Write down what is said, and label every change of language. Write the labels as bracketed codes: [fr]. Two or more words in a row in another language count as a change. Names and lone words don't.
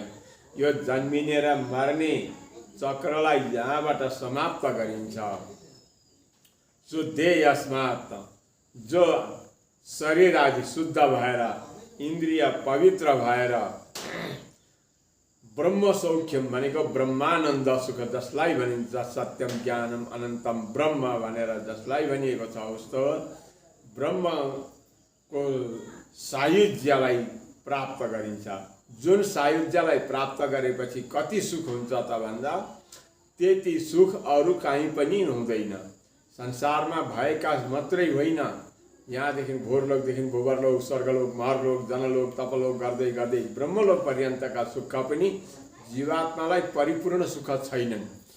[ne] यो जन्मिने र मर्ने चक्रलाई यहाँबाट समाप्त गरिन्छ। [sa] शुद्धे यस्मात्, [ne] जो शरीर आदि शुद्ध भएर इन्द्रिय पवित्र भएर [sa] ब्रह्म सौख्यम [ne] भनेको ब्रह्मानन्द सुख जसलाई भनिन्छ, [sa] सत्यम ज्ञानम अनन्तम ब्रह्म [ne] भनेर जसलाई भनिएको छ, उस्तो ब्रह्मको सायुज्यलाई प्राप्त गरिन्छ। जुन सायुज्यलाई प्राप्त गरेपछि कति सुख हुन्छ त भन्दा त्यति सुख अरू कहीँ पनि हुँदैन। संसारमा भएका मात्रै होइन, यहाँदेखि भोरलोकदेखि भूवर्लोक, स्वर्गलोक, महरलोक, जनलोक, तपलोक गर्दै गर्दै ब्रह्मलोक पर्यन्तका सुख पनि जीवात्मालाई परिपूर्ण सुख छैनन्।